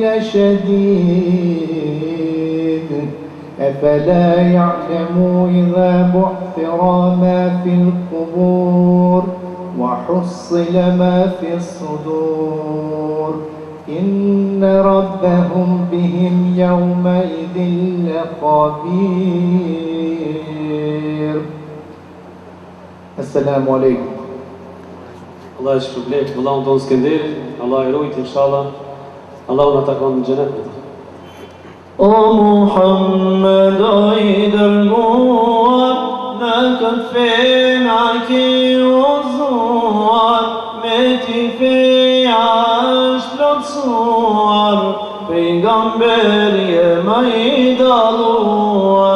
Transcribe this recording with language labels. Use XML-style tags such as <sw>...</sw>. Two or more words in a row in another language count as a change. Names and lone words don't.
<ar>لشديد أفلا يعلم إذا بعثر ما في القبور وحصل ما في الصدور إن ربهم بهم يومئذ لخبير. السلام عليكم.</ar> <sq>Allah e shpërblet, vëllahun tonë Skënderin, Allah e rujt inshallah, Allah na takon në xhenet. O Muhammed, o i dërguar, në këtë fena ki uzuar, me ti feja është plotësuar, pejgamberi e më i dalluar.</sq>